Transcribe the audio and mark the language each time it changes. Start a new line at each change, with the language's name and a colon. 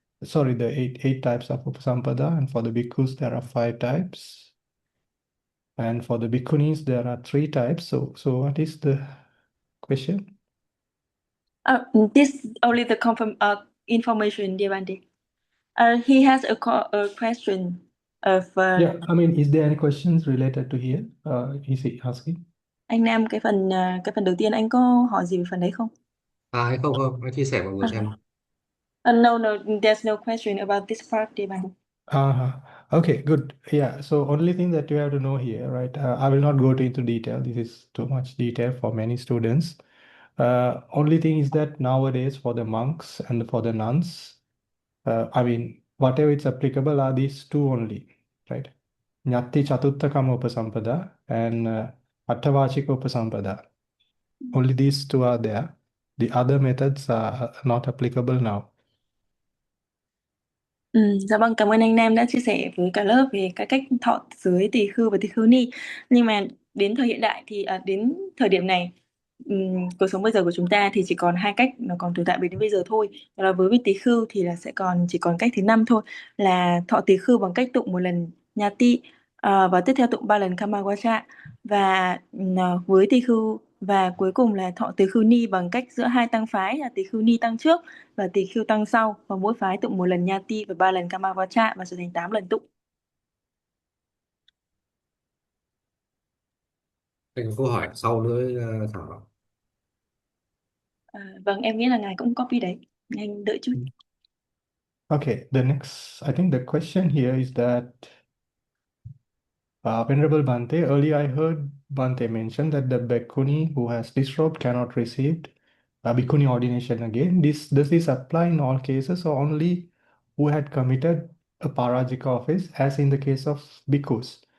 English: Sorry, the eight types of upasampada, and for the bhikkhus there are 5 types, and for the bhikkhunis there are 3 types. So what is the question? This only the information, Devante. He has a question of Yeah, I mean, is there any questions related to here? Is he asking?
Vietnamese: anh Nam, cái phần đầu tiên anh có hỏi gì về phần đấy không? Hay không không, hãy chia sẻ mọi người xem.
English: No, there's no question about this part, Devante. Okay, good. Yeah, so only thing that you have to know here, right? I will not go into detail. This is too much detail for many students. Only thing is that nowadays for the monks and for the nuns, I mean, whatever it's applicable are these 2 only, right? Nyati Chatuttakama Upasampada and Attavachika Upasampada. Only these 2 are there. The other methods are not applicable now.
Vietnamese: Dạ vâng, cảm ơn anh Nam đã chia sẻ với cả lớp về các cách thọ giới tỳ khưu và tỳ khưu ni. Nhưng mà đến thời hiện đại thì đến thời điểm này, cuộc sống bây giờ của chúng ta thì chỉ còn 2 cách nó còn tồn tại đến bây giờ thôi. Đó là với vị tỳ khưu thì là chỉ còn cách thứ 5 thôi, là thọ tỳ khưu bằng cách tụng một lần nhati, và tiếp theo tụng 3 lần kamawacha, và với tỳ khưu, và cuối cùng là thọ tỳ khưu ni bằng cách giữa 2 tăng phái là tỳ khưu ni tăng trước và tỳ khưu tăng sau, và mỗi phái tụng 1 lần nhati và 3 lần kamawacha, và trở thành 8 lần tụng. Anh có câu hỏi sau nữa Thảo. Vâng, em nghĩ là ngài cũng copy đấy, anh đợi chút.
English: Okay, the next, I think the question here is that Venerable Bhante, earlier I heard Bhante mention that the bhikkhuni who has disrobed cannot receive bhikkhuni ordination again. Does this apply in all cases or only who had committed a parajika offense, as in the case of bhikkhus?